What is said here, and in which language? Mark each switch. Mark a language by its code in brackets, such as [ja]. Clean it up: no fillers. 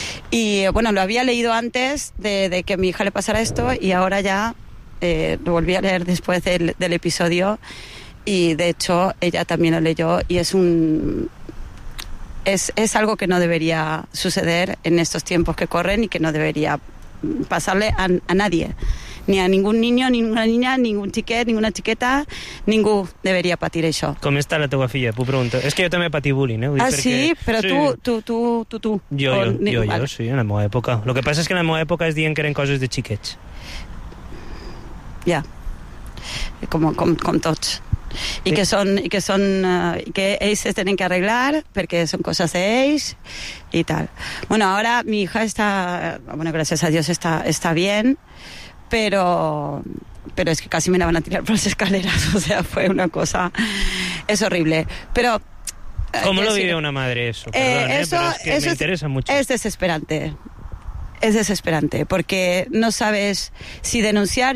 [es] Y bueno, lo había leído antes de que a mi hija le pasara esto y ahora ya lo volví a leer después del episodio y de hecho ella también lo leyó y es algo que no debería suceder en estos tiempos que corren y que no debería pasarle a nadie. Ni a ningún niño, ni a ninguna niña, ningún chiquet, ninguna chiqueta, [ca] ningú debería patir això. Com està la teua filla? Puc preguntar. És que jo també patí bullying, Ah, perquè... sí? Però sí. Tu. Jo, en la meva època. El que passa és que en la meva època es diuen que eren coses de xiquets. Ja. Yeah. Com tots. I que són... que ells es tenen que arreglar perquè són coses d'ells i tal. Bueno, ara [es] mi hija [ca] està... Bueno, gràcies a Dios [es] està bien. Pero es que casi me la van a tirar por las escaleras, o sea, fue una cosa... Es horrible, pero... ¿Cómo lo vive una madre eso? Perdón, pero es que me interesa mucho. Es desesperante, porque no sabes si denunciar.